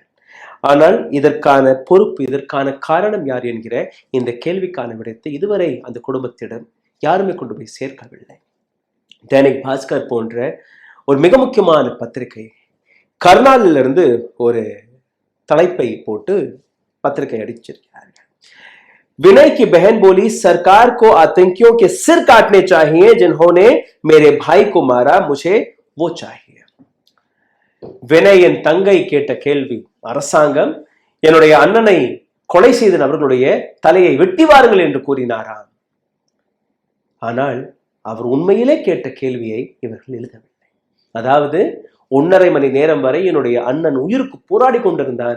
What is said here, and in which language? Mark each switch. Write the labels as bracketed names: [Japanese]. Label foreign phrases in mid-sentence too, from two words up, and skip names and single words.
[Tamil] ஆனால் இதற்கான பொறுப்பு, இதற்கான காரணம் யார் என்கிற இந்த கேள்விக்கான விடத்தை இதுவரை அந்த குடும்பத்திடம் யாருமே கொண்டு போய் சேர்க்கவில்லை. தைனிக் பாஸ்கர் போன்ற ஒரு மிக முக்கியமான பத்திரிகை கர்னாலிலிருந்து ஒரு தலைப்பை போட்டு பத்திரிகை அடிச்சிருக்கிறார்கள். [Hindi] विनय की बहन बोली, सरकार को आतंकियों के सिर काटने चाहिए जिन्होंने मेरे भाई को मारा, मुझे वो चाहिए. [Tamil] வினயின் தங்கை கேட்ட கேள்வி, அரசாங்கம் என்னுடைய அண்ணனை கொலை செய்த நபர்களுடைய தலையை வெட்டி வாருங்கள் என்று கூறினாராம். ஆனால் அவர் உண்மையிலே கேட்ட கேள்வியை இவர்கள் எழுதவில்லை. அதாவது 1.5 மணி நேரம் வரை என்னுடைய அண்ணன் உயிருக்கு போராடி கொண்டிருந்தான்.